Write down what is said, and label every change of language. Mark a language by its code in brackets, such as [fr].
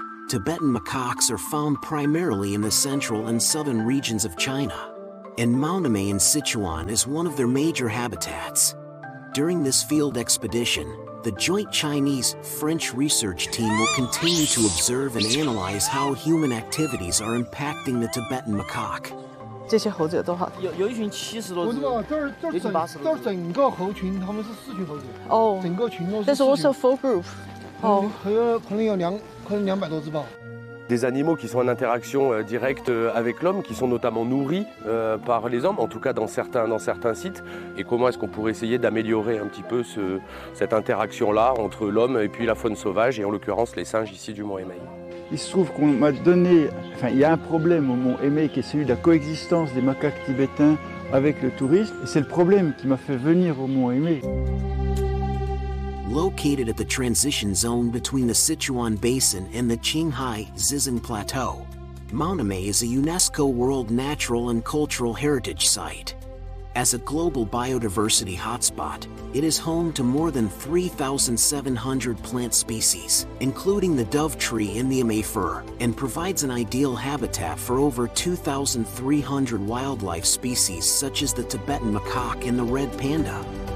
[en] Tibetan macaques are found primarily in the central and southern regions of China, and Mount Aimé in Sichuan is one of their major habitats. During this field expedition, the joint Chinese-French research team will continue to observe and analyze how human activities are impacting the Tibetan macaque. [zh] 这些猴子有多少？有一群七十多只，有一群八十多只。这是整个猴群，他们是四群猴子。哦，整个群都是。这是我们的focus group。哦，可能有两百多只吧。 [fr] Des animaux qui sont en interaction directe avec l'homme, qui sont notamment nourris par les hommes, en tout cas dans certains sites. Et comment est-ce qu'on pourrait essayer d'améliorer un petit peu cette interaction-là entre l'homme et puis la faune sauvage, et en l'occurrence les singes ici du Mont Emei. Il se trouve qu'on m'a donné... Enfin, il y a un problème au Mont Emei qui est celui de la coexistence des macaques tibétains avec le tourisme. Et c'est le problème qui m'a fait venir au Mont Emei. [en] Located at the transition zone between the Sichuan Basin and the Qinghai Zizhen Plateau, Mount Emei is a UNESCO World Natural and Cultural Heritage Site. As a global biodiversity hotspot, it is home to more than 3,700 plant species, including the dove tree and the Emei fir, and provides an ideal habitat for over 2,300 wildlife species such as the Tibetan macaque and the red panda.